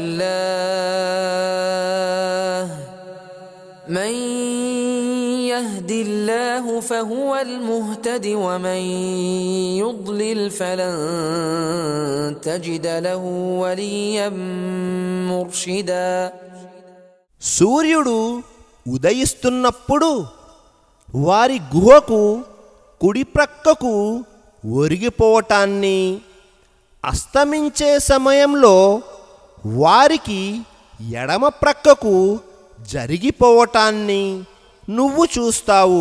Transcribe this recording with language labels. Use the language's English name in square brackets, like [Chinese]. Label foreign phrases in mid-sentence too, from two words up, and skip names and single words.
[Arabic] الله من يهد الله فهو المهتد ومن يضلل فلن تجد له وليا مرشدا. [Telugu] సూర్యుడు ఉదయిస్తున్నప్పుడు వారి గుహకు కుడి ప్రక్కకు ఒరిగిపోవటాన్ని, అస్తమించే సమయంలో వారికి ఎడమ ప్రక్కకు జరిగిపోవటాన్ని నువ్వు చూస్తావు.